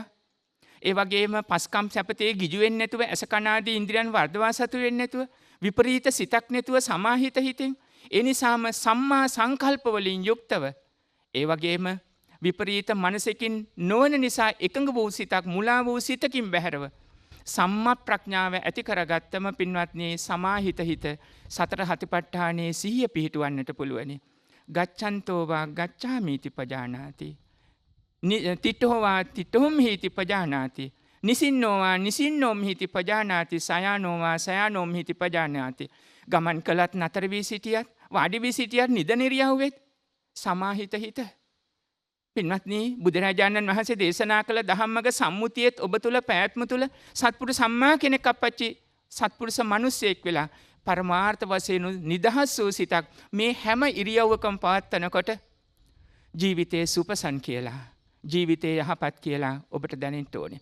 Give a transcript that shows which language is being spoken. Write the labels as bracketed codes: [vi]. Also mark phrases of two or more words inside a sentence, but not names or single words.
[si] ඒ වගේම පස්කම් සැපතේ ගිජු වෙන්නේ නැතුව අස කන ආදී ඉන්ද්‍රියන් වර්ධවා සතු වෙන්නේ නැතුව විපරීත සිතක් නැතුව සමාහිත හිතෙන් ඒ නිසාම සම්මා සංකල්ප වලින් යුක්තව ඒ වගේම විපරීත මනසකින් නොවන නිසා එකඟ වූ සිතක් මුලා වූ සිතකින් බැහැරව සම්මා ප්‍රඥාව ඇති කරගත්තම පින්වත්නි සමාහිත හිත සතර හතිපට්ඨානයේ සිහිය පිහිටවන්නට පුළුවනි. [pi] ගච්ඡන්තෝවා ගච්ඡාමිති පජානාති. තිට්ඨෝවා තිට්ඨෝම් හිති පජානාති. නිසින්නෝවා නිසින්නෝම් හිති පජානාති. සයානෝවා සයානෝම් හිති පජානාති. [si] ගමන් කළත් නතර වී සිටියත් වාඩි වී සිටියත් නිදන ඉරියව්වෙත් සමාහිත හිත. පින්වත්නි බුදුරජාණන් වහන්සේ දේශනා කළ ධම්මග සම්මුතියෙත් ඔබ තුල පැවැත්ම තුල සත්පුරුෂ සම්මා කෙනෙක් අපච්චි සත්පුරුෂ මිනිසෙක් වෙලා පරමාර්ථ වශයෙන් නිදහස් වූ සිතක් මේ හැම ඉරියව්වකම පවත්නකොට ජීවිතයේ සුපසන් කියලා ජීවිතේ යහපත් කියලා ඔබට දැනෙන්න ඕනේ.